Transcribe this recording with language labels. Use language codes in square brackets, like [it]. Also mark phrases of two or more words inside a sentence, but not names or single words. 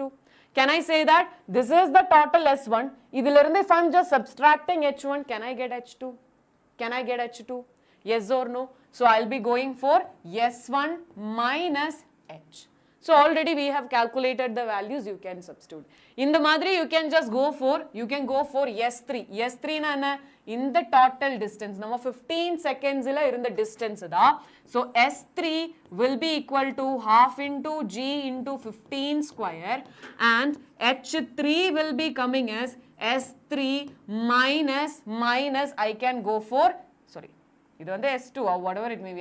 [en] Can I say that this is the total S1? Idilirundhu if I am just subtracting H1, can I get H2? Can I get H2? Yes or no? So I'll be going for S1 minus H. So already we have calculated the values, you can substitute. In the madri, you can just go for, S3. [ta] S3 னா என்ன? [en] In the total distance. [ta] Nama 15 seconds ila irundha distance da. [en] So S3 will be equal to half into G into 15 square, and H3 will be coming as S3 minus I can go for, sorry, this is S2 or whatever it may be.